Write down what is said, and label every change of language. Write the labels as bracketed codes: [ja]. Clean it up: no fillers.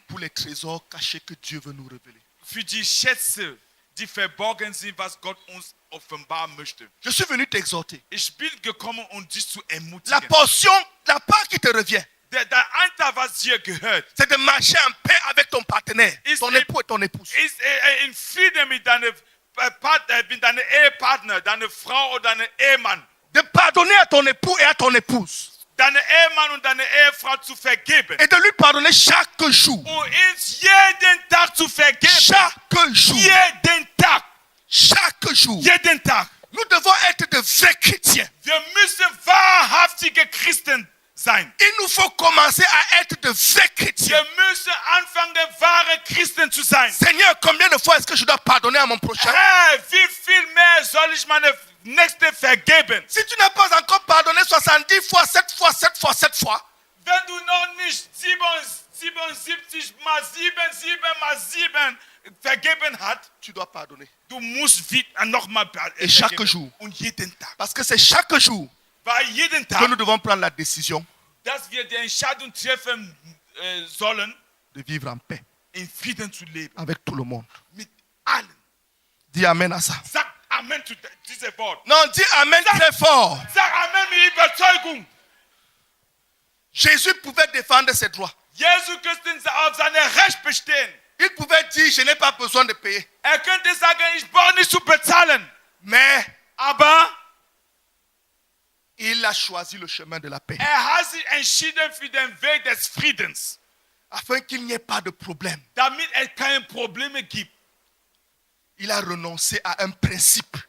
[fr] pour les trésors cachés que Dieu veut nous révéler. [de] für die Schätze, die verborgen sind, was Gott uns offenbaren möchte. [fr] Je suis venu t'exhorter. [de] Ich bin gekommen, um dich zu [fr] La [de] ermutigen. [fr] portion, la part qui te revient, [de] Der Anteil, was dir gehört, [fr] c'est de marcher en paix avec ton partenaire, ton époux et ton épouse. [de] ist in Frieden mit deinem Ehepartner, deiner Frau oder deinem Ehemann. [fr] De pardonner à ton époux et à ton épouse. [de] Deine Ehemann und deine Ehefrau zu vergeben. [fr] Et de lui pardonner chaque jour. [de] Und uns jeden Tag zu vergeben. [fr] Chaque jour. [de] Jeden Tag. [fr] Chaque jour. [de] Jeden Tag. [fr] Nous devons être de vrais chrétiens. [de] Wir müssen wahrhaftige Christen sein. [fr] Il nous faut commencer à être de vrais chrétiens. [de] Wir müssen anfangen, wahre Christen zu sein. [fr] Seigneur, combien de fois est-ce que je dois pardonner à mon prochain? [de] Herr, wie viel mehr soll ich meine Nächste vergeben? [fr] Si tu n'as pas encore pardonné 70 fois, 7 fois, 7 fois, 7 fois, [de] Wenn du noch nicht 77 mal 7, 7 mal 7 vergeben hast, [fr] tu dois pardonner. [de] du musst nochmal [fr] Et chaque [de] vergeben. [fr] jour. [de] Und jeden Tag. [fr] Parce que c'est chaque jour [de] Weil jeden [fr] que nous [de] Tag, [fr] devons prendre la décision [de] dass wir die Entscheidung treffen sollen, [fr] de vivre en paix [de] in Frieden zu leben. [fr] avec tout le monde. [de] Mit allen. [fr] Dis Amen à ça. [de] Sag Amen zu diesem Wort. [fr] Non, dis Amen très fort. [de] Sag Amen mit Überzeugung. [fr] Jésus pouvait défendre ses droits. [de] Jesus Christus auf seine Recht bestehen. [fr] Il pouvait dire, je n'ai pas besoin de payer. [de] Könnte sagen, ich brauche nicht zu bezahlen. [fr] Mais [de] Aber [fr] il a choisi le chemin de la paix. [de] hat sich entschieden für den Weg des Friedens, [fr] Afin qu'il n'y ait pas de problème. [de] damit es keine Probleme gibt. [fr] Il a renoncé à un principe.